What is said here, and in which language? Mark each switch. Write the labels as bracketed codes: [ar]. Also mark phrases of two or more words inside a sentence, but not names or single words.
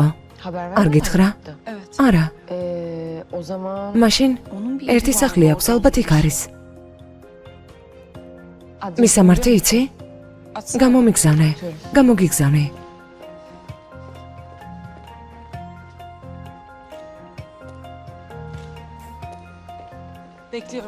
[tr] Haber [ka] არ გითხრა? [tr] Evet. [ka] არა, [tr] O zaman [ka] მაშინ [tr] onun bir [ka] ერთი [tr] evi [ka] სახლი [tr] var. [ka] აქვს, ალბათ იქ არის. [tr] Adresi [ka] მისამართი იცი? გამომიგზავნე, გამოგიგზავნე. [tr] Bekliyorum.